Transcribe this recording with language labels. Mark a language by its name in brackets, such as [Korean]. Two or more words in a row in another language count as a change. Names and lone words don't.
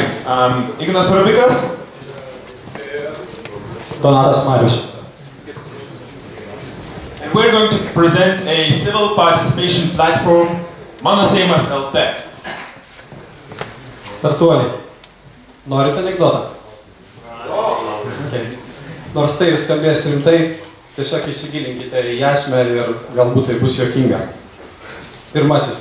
[English] Ignas Rubikas. Donatas Marius. And we're going to present a civil participation platform, Mano Seimas LT. [Lithuanian] Startuoliai. Norite anekdotą? Okay. Nors tai skambės rimtai, tiesiog įsigilinkite į esmę ir galbūt tai bus juokinga. Pirmasis.